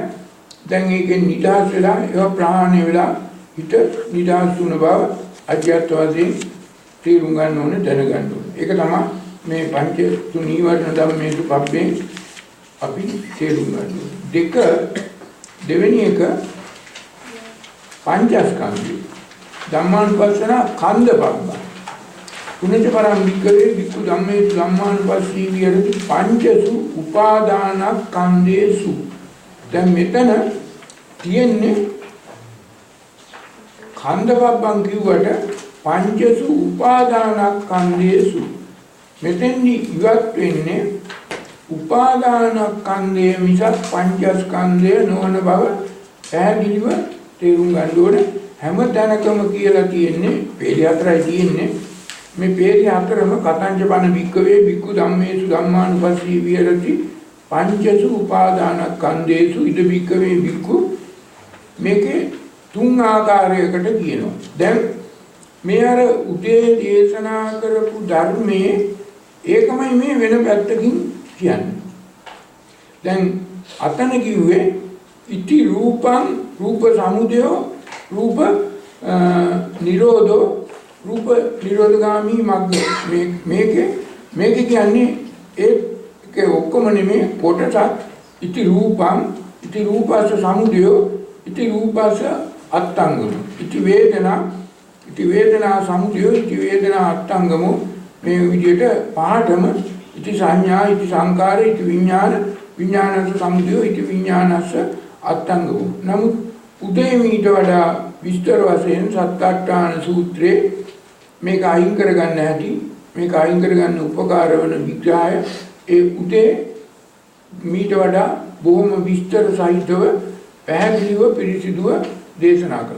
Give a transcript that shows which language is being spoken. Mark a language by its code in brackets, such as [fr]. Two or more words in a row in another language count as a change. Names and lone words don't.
[si] දැන් ඒකෙන් නිදහස් වෙලා ඒවා ප්‍රහාණය වෙලා හිත නිදහස් වුණ බව අධ්‍යාත්ම වශයෙන් තේරුම් ගන්න ඕනේ, දැනගන්න ඕනේ. ඒක තමයි මේ පංච නීවරණ [pi] ධම්මේසු පබ්බේ [si] අපි තේරුම් ගන්න ඕනේ. දෙවෙනි එක පංචස්කන්ධය. [pi] ධම්මානුපස්සන කන්ද පබ්බ. පුනේච පරම් වික්කවේ වික්ඛු ධම්මේසු ධම්මානුපස්සී විහෙරති පංචසු උපාදානස්කන්ධේසු. [si] දැන් මෙතන තියෙන්නේ කන්ද පබ්බන් කිව්වට [pi] පංචසු උපාදානස්කන්ධේසු. [si] මෙතෙන්දි ඉවත් වෙන්නේ උපාදානස්කන්ධය මිසක් පංචස්කන්ධය නොවන බව පැහැදිලිව තේරුම් ගන්න ඕනේ. හැම තැනකම කියලා තියෙන්නේ පේරි හතරයි තියෙන්නේ. මේ පේරි හතරම [pi] කතංච බණ වික්කවේ වික්ඛු ධම්මේසු ධම්මානුපස්සී විහෙරති පංචසු උපාදානස්කන්ධේසු ඉද වික්කවේ වික්ඛු. [si] මේකේ තුන් ආකාරයකට කියනවා. දැන් මේ අර උදේ දේශනා කරපු ධර්මයේ ඒකමයි මේ වෙන පැත්තකින් කියන්නේ. දැන් අතන කිව්වේ [pi] ඉති රූපං රූප සමුදයෝ රූප නිරෝධෝ රූප නිරෝධගාමී මග්ග. [si] මේක කියන්නේ ඒක ඔක්කොම නෙමෙයි කොටසක්. [pi] ඉති රූපං ඉති රූපස සමුදයෝ ඉති රූපස අත්තංගම. ඉති වේදනා සමුදයෝ ඉති වේදනා අත්තංගමෝ. [si] මේ විදිහට පහටම [pi] ඉති සංඥා ඉති සංකාර ඉති විඥානස සමුදයෝ ඉති විඥානස්ස අත්තංගමෝ. [si] නමුත් උදේමීට වඩා විස්තර වශයෙන් සත්තාට්ඨාන සූත්‍රයේ මේක අයින් කරගන්න හැටි, මේක අයින් කරගන්න උපකාර වන විග්‍රහය ඒ උදේ මීට වඩා බොහොම විස්තර සහිතව පැහැදිලිව පිළිසිදුව දේශනා කළා.